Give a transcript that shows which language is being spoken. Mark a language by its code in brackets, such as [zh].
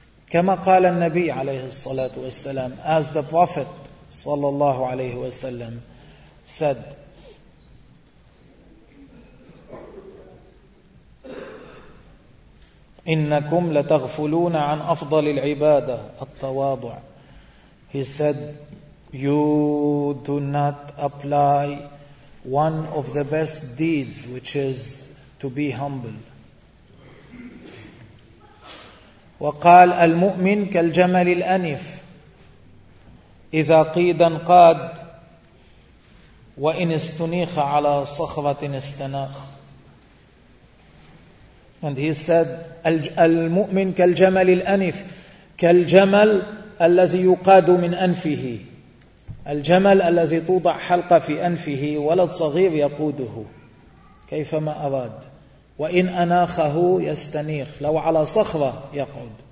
[ar] كما قال النبي عليه الصلاة والسلام, [en] as the Prophet صلى الله عليه وسلم said, [ar] إنكم لتغفلون عن أفضل العبادة التواضع. [en] He said, you do not apply one of the best deeds, which is to be humble. [ar] وقال المؤمن كالجمل الأنف إذا قيدا قاد وإن استنيخ على صخرة استناخ. [en] And he said, [ar] المؤمن كالجمل الأنف, كالجمل الذي يقاد من أنفه, الجمل الذي توضع حلقة في أنفه, ولد صغير يقوده كيفما أراد, وإن أناخه يستنيخ, لو على صخرة يقعد.